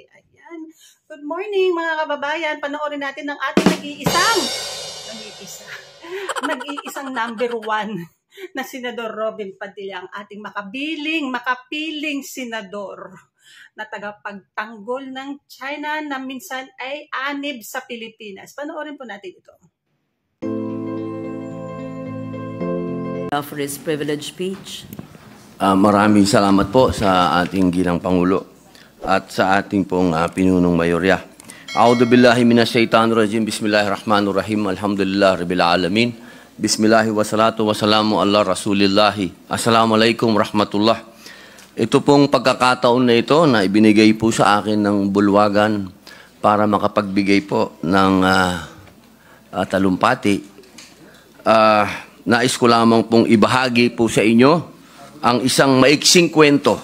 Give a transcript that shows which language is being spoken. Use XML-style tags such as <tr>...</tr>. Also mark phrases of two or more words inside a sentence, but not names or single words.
<tl>Ayan,</tl> <en>good morning</en> <tl>mga kababayan, panoorin natin ng ating nag-iisang number 1 na Senador Robin Padilla, ang ating makapiling senador na tagapagtanggol ng China na minsan ay anib sa Pilipinas. Panoorin po natin ito.</tl> <en>For his privileged speech.</en> <tl>Maraming salamat po sa ating ginang Pangulo at sa ating pong pinunong mayorya.</tl> <ar>أعوذ بالله من الشيطان الرجيم. بسم الله الرحمن الرحيم. الحمد لله رب العالمين. بسم الله والصلاة والسلام على رسول الله. السلام عليكم ورحمة الله.</ar> <tl>Ito pong pagkakataon na ito na ibinigay po sa akin ng bulwagan para makapagbigay po ng talumpati. Nais ko lamang pong ibahagi po sa inyo ang isang maiksing kwento.</tl>